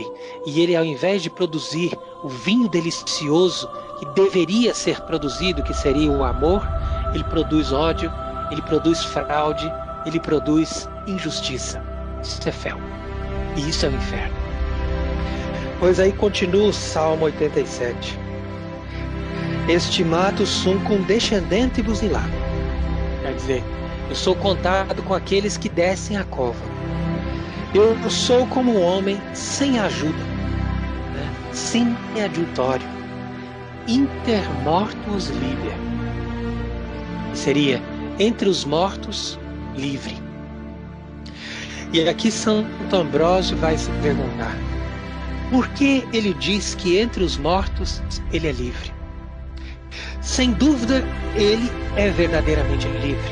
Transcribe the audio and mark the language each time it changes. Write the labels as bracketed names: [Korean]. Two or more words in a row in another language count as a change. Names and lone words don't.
[Portuguese] E ele, ao invés de produzir o vinho delicioso que deveria ser produzido, que seria o amor, ele produz ódio, ele produz fraude, ele produz injustiça. Isso é fel. E isso é o inferno. Pois aí continua o Salmo 87. [Latin] Estimato sum cum descendentibus in lago. [Portuguese] Quer dizer, eu sou contado com aqueles que descem a cova. Eu sou como um homem sem ajuda, né? Sem adjutório. [Latin] Inter mortuos liber. [Portuguese] Seria entre os mortos, livre. E aqui Santo Ambrósio vai se perguntar: por que ele diz que entre os mortos ele é livre? Sem dúvida, ele é verdadeiramente livre.